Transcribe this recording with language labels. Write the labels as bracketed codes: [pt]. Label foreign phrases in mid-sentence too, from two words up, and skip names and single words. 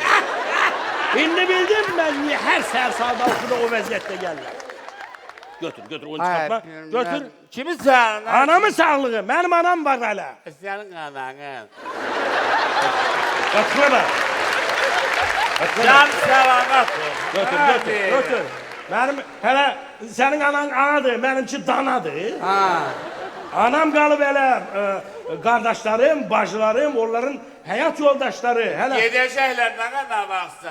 [az] İndi bildin mən niyə hər səhər saat 6-da o vəziyyətdə gəlirlər. Götür, onu çıxartma. Götür. Kimin sağlığı? Anamın sağlığı, mənim anam var hələ. [tr] Senin ananın. [az] Qaçına bax. Can salamat ol. Götür. [tr] Benim hele senin anan anadır, benimki danadır. Ha. Anam kalıp hele kardeşlerim, bacılarım, onların hayat yoldaşları. Hele. Gedecekler ne baksa.